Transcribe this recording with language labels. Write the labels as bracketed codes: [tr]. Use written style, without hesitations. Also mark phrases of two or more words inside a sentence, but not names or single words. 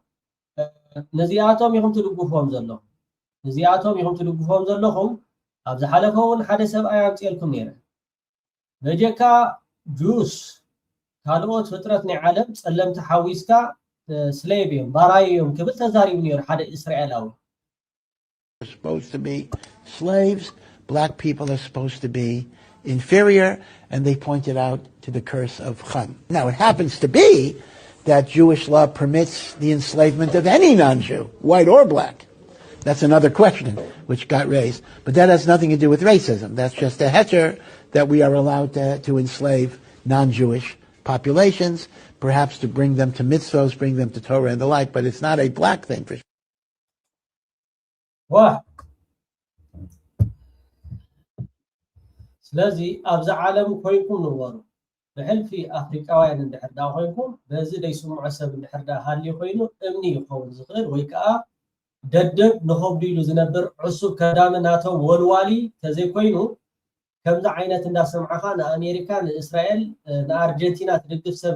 [ti] ነዚኣቶም ኢኹም ትድግፎም ዘለኹም ነዚኣቶም ኢኹም ትድግፎም ዘለኹም ኣብ ዝሓለፈ እውን ሓደ ሰብኣይ ኣምፂልኩም ነይረ በጀካ ጁስ ካልኦት ፍጥረት ናይ ዓለም ፀለምቲ ሓዊስካ ስሌቭ እዮም ባራይ እዮም ክብል ተዛሪቡ ነይሩ ሓደ እስራኤላዊ [en] supposed to be slaves. Black people are supposed to be inferior, and they pointed out to the curse of Chum. Now, it happens to be that Jewish law permits the enslavement of any non-Jew, white or black. That's another question which got raised. But that has nothing to do with racism. That's just a heter that we are allowed to enslave non-Jewish populations, perhaps to bring them to mitzvahs, bring them to Torah and the like, but it's not a black thing for sure. [ti] ስለዚህ ኣብዚ ዓለም ኮይንኩም ንበሩ ብሕልፊ ኣፍሪቃውያን እንድሕር ዳ ኮይንኩም በዚ ደይስምዖ ሰብ እንድሕር ዳ ሃልዩ ኮይኑ እምኒ ይኸውን ዝኽእል ወይ ከዓ ደደብ ንኸብዱ ኢሉ ዝነብር ዕሱብ ከዳሚ ናቶም ወልዋሊ ተዘይኮይኑ ከምዚ ዓይነት እንዳሰምዓኻ ንኣሜሪካ ንእስራኤል ንኣርጀንቲና ትድግፍ ሰብ